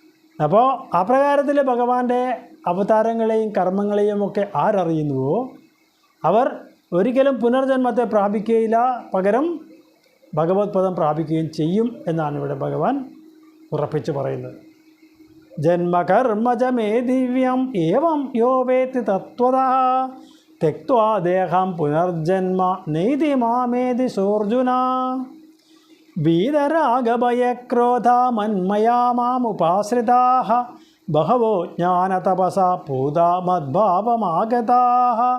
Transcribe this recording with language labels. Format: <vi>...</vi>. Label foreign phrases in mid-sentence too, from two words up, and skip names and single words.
<ml>അപ്പോൾ അപ്രകാരത്തിൽ ഭഗവാന്റെ അവതാരങ്ങളെയും കർമ്മങ്ങളെയും ഒക്കെ ആരറിയുന്നുവോ അവർ ഒരിക്കലും പുനർജന്മത്തെ പ്രാപിക്കുകയില്ല, പകരം ഭഗവത് പദം പ്രാപിക്കുകയും ചെയ്യും എന്നാണ് ഇവിടെ ഭഗവാൻ ഉറപ്പിച്ച് പറയുന്നത്.</ml> <sa>ജന്മകർമ്മജ മേ ദിവ്യം ഏവം യോ വേത്തി തത്വതഃ തെക്ത്വാ ദേഹം പുനർജന്മ നൈതി മാമേതി സോർജുന. വീതരാഗഭയക്രോധ മന്മയാ മാമുപാശ്രിതാഃ ബഹവോ ജ്ഞാനതപസാ പൂതാ മദ്ഭാവമാഗതാഃ.</sa>